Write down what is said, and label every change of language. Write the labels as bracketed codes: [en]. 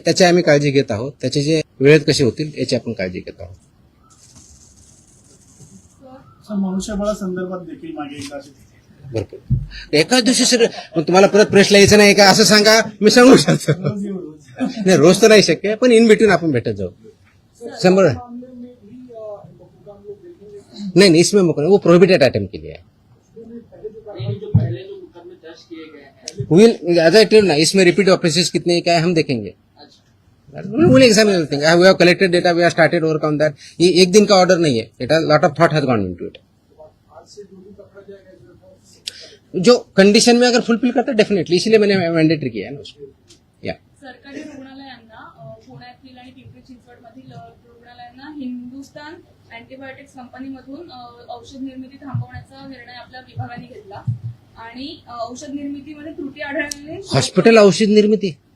[mr] त्याची आम्ही काळजी घेत आहोत. त्याचे जे वेळेत कसे होतील याची आपण काळजी घेत आहोत. मनुष्यबळा संदर्भात देखील मागे एकदा भरपूर एकाच दिवशी सर तुम्हाला परत प्रश्न यायचं नाही का असं सांगा, मी सांगू शकतो. नाही रोज तर नाही शक्य, पण इन बिटवीन आपण भेटत जाऊ. [hi] 100 नहीं इसमें वो प्रोहिबिटेड आइटम के लिए है. [en] will as I tell ना, [hi] इसमें रिपीट ऑफेंसेस कितने क्या है हम देखेंगे. [en] Will examine everything. We have collected data, we have started work on that. [hi] ये एक दिन का ऑर्डर नहीं है. [en] It has lot of thought has gone into it. [hi] जो कंडीशन में अगर फुलफिल करता है डेफिनेटली, इसलिए मैंने मैंडेटरी किया है ना उसको. [mr] या सरकारी रुग्णालयांना पुण्यातील आणि पिंपरी चिंचवडमधील रुग्णालयांना हिंदुस्थान अँटीबायोटिक्स कंपनीमधून औषध निर्मिती थांबवण्याचा निर्णय आपल्या विभागाने घेतला आणि औषध निर्मितीमध्ये त्रुटी आढळल्याने हॉस्पिटल औषध निर्मिती